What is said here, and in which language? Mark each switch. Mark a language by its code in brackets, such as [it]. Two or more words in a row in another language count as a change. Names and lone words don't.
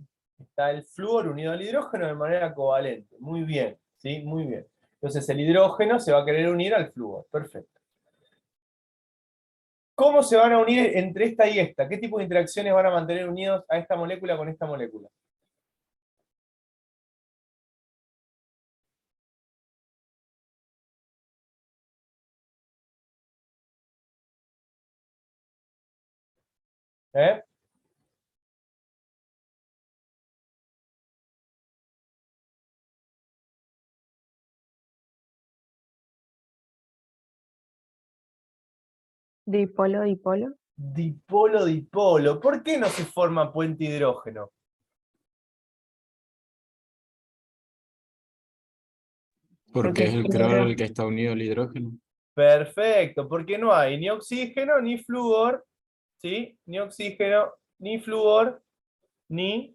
[es] Está el flúor unido al hidrógeno de manera covalente. Muy bien, ¿sí? Muy bien. Entonces el hidrógeno se va a querer unir al flúor. Perfecto. ¿Cómo se van a unir entre esta y esta? ¿Qué tipo de interacciones van a mantener unidos a esta molécula con esta molécula? ¿Eh? Dipolo, dipolo. Dipolo, dipolo. ¿Por qué no se forma puente hidrógeno? Porque es el Cloro. cloro el que está unido al hidrógeno. Perfecto, porque no hay ni oxígeno, ni flúor, ¿sí? Ni oxígeno, ni flúor, ni,